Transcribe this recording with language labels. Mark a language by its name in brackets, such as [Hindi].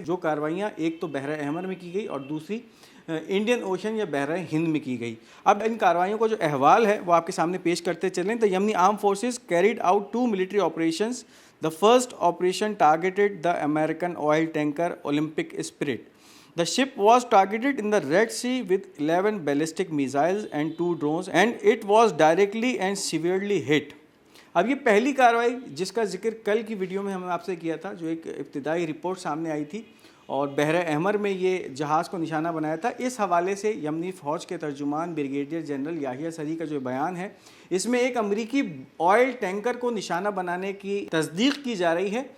[Hindi] जो कार्रवाइयाँ एक तो बहर अहमर में की गई और दूसरी इंडियन ओशन या बहर हिंद में की गई। अब इन कार्रवाइयों का जो अहवाल है वो आपके सामने पेश करते चलें। [English] The Yemeni arm forces carried out 2 military operations. The first operation targeted the American oil tanker Olympic Spirit. The ship was targeted in the Red Sea with 11 ballistic missiles and 2 drones, and it was directly and severely hit. [Hindi] अब ये पहली कार्रवाई जिसका जिक्र कल की video में हमने आपसे किया था, जो एक इब्तिदाई रिपोर्ट सामने आई थी और बहर अहमर में ये जहाज़ को निशाना बनाया था, इस हवाले से यमनी फ़ौज के तर्जुमान ब्रिगेडियर जनरल याहिया सरी का जो बयान है, इसमें एक अमरीकी ऑयल टैंकर को निशाना बनाने की तस्दीक की जा रही है।